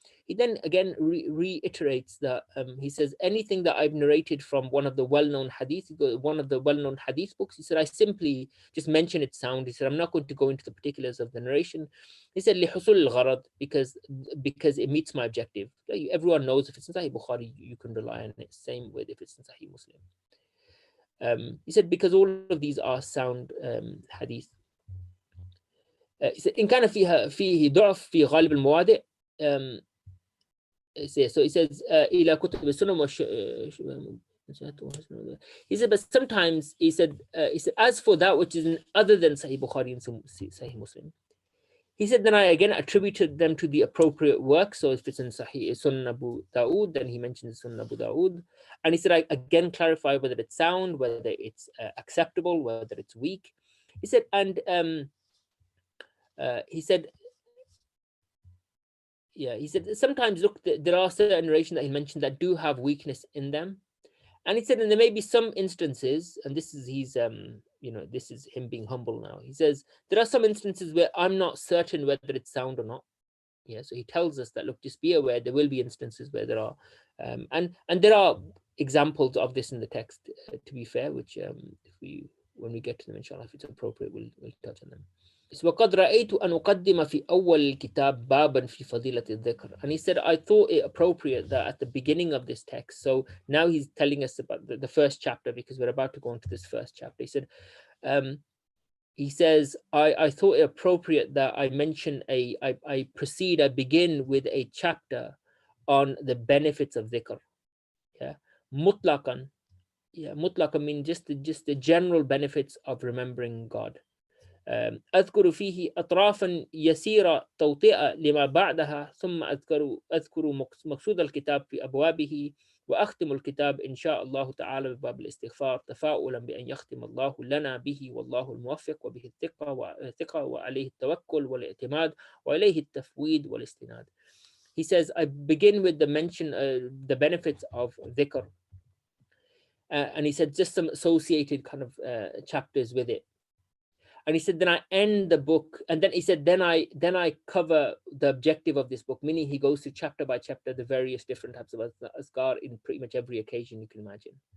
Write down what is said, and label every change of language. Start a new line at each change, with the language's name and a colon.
English: He then again reiterates that he says anything that I've narrated from one of the well-known hadith books, he said I simply just mention its sound. He said I'm not going to go into the particulars of the narration. He said
Arabic: لحصول الغرض,
English: because it meets my objective. Everyone knows if it's in Sahih Bukhari you can rely on it. Same with if it's in Sahih Muslim. He said because all of these are sound hadith. He said
Arabic: إن كان فيه ضعف في غالب المواضع.
English: So he says
Arabic: إلى كتب السنة.
English: He said, but sometimes he said as for that which is other than Sahih Bukhari and Sahih Muslim, He said, then I again attributed them to the appropriate work. So if it's in Sahih Sunan Abu Dawood, then he mentions Sunan Abu Dawood. And he said, I again clarify whether it's sound, whether it's acceptable, whether it's weak. He said, and he said, yeah, he said, sometimes look, there are certain narrations that he mentioned that do have weakness in them. And he said, and there may be some instances, and this is his, this is him being humble now. He says, there are some instances where I'm not certain whether it's sound or not. Yeah, so he tells us that, look, just be aware, there will be instances where there are, and there are examples of this in the text, to be fair, which when we get to them, inshallah, if it's appropriate, we'll touch on them.
Arabic: وقد رأيت أن أقدم في أول الكتاب بابا في فضيلة الذكر.
English: And he said, I thought it appropriate that at the beginning of this text, so now he's telling us about the first chapter, because we're about to go into this first chapter. He said, he says, I thought it appropriate that I mention I begin with a chapter on the benefits of dhikr. Yeah, mutlaqan. Yeah, mutlaqan means just the general benefits of remembering God.
Arabic: أذكر فيه أطرافا يسيرة توطئة لما بعدها، ثم أذكر مقصود الكتاب في أبوابه، وأختم الكتاب إن شاء الله تعالى بباب الاستغفار تفاؤلا بأن يختم الله لنا به والله الموفق وبه الثقة وعليه التوكل والاعتماد وإليه التفويض والاستناد.
English: He says, I begin with the mention, the benefits of dhikr. And he said just some associated kind of chapters with it. And he said, then I end the book, and then he said, then I cover the objective of this book, meaning he goes through chapter by chapter the various different types of Adhkar in pretty much every occasion you can imagine.